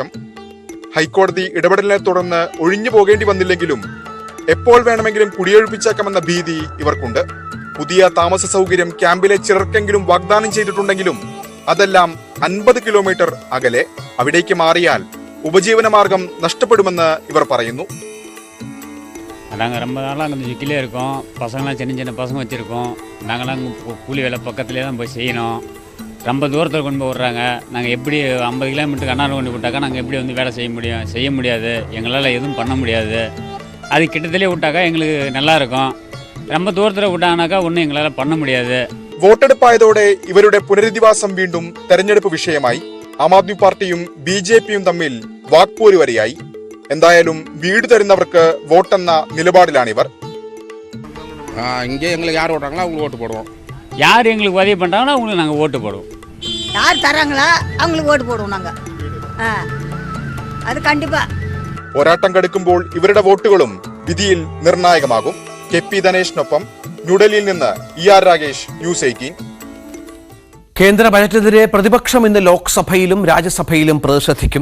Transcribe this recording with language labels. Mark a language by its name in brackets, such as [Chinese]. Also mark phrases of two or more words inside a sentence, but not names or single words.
[Malayalam] ഹൈക്കോടതി ഇടപെടലിനെ തുടർന്ന് ഒഴിഞ്ഞു പോകേണ്ടി വന്നില്ലെങ്കിലും എപ്പോൾ വേണമെങ്കിലും കുടിയൊഴിപ്പിച്ചേക്കാമെന്ന ഭീതി ഇവർക്കുണ്ട്. പുതിയ താമസ സൗകര്യം ക്യാമ്പിലെ ചിലർക്കെങ്കിലും വാഗ്ദാനം ചെയ്തിട്ടുണ്ടെങ്കിലും അതെല്ലാം 50 കിലോമീറ്റർ അകലെ. അവിടേക്ക് മാറിയാൽ ഉപജീവനമാർഗം നഷ്ടപ്പെടുമെന്ന് ഇവർ പറയുന്നു. [Tamil] நாங்கள் ரொம்ப நாளாக அங்கே வீட்டிலே இருக்கோம். பசங்களாம் சின்ன சின்ன பசங்க வச்சுருக்கோம். நாங்களாம் கூலி வேலை பக்கத்துலேயே தான் போய் செய்யணும். ரொம்ப தூரத்தில் கொண்டு போய் விட்றாங்க. நாங்கள் எப்படி 50 கிலோமீட்டருக்கு அண்ணாறு கொண்டு விட்டாக்கா நாங்கள் எப்படி வந்து வேலை செய்ய முடியாது. எங்களால் எதுவும் பண்ண முடியாது. அது கிட்டத்திலே விட்டாக்கா எங்களுக்கு நல்லா இருக்கும். ரொம்ப தூரத்தில் விட்டாங்கனாக்கா ஒன்றும் எங்களால் பண்ண முடியாது. [Malayalam] വോട്ടെടുപ്പായതോടെ ഇവരുടെ പുനരധിവാസം വീണ്ടും തെരഞ്ഞെടുപ്പ് വിഷയമായി. ആം ആദ്മി പാർട്ടിയും BJP-യും തമ്മിൽ വാക്പോര് വരെയായി. എന്തായാലും വീട് തരുന്നവർക്ക് വോട്ടെന്ന നിലപാടിലാണിവർ. இங்கே எங்களுக்கு யார் ஓட்டுறாங்களோ அவங்களுக்கு ஓட்டு போடுவோம். யார் எங்களுக்கு உதவி பண்ணுறாங்களோ அவங்களுக்கு நாங்கள் ஓட்டு போடுவோம். யார் தராங்களா அவங்களுக்கு ஓட்டு போடுவோம் நாங்கள். [Tamil] அது கண்டிப்பா. [Malayalam] പോരാട്ടം കടുക്കുമ്പോൾ ഇവരുടെ വോട്ടുകളും വിധിയിൽ നിർണായകമാകും. KP ധനേഷിനൊപ്പം ന്യൂഡൽഹിയിൽ നിന്ന് ER രാഗേഷ്, ന്യൂസ് 18. കേന്ദ്ര ബജറ്റിനെതിരെ പ്രതിപക്ഷം ഇന്ന് ലോക്സഭയിലും രാജ്യസഭയിലും പ്രതിഷേധിക്കും.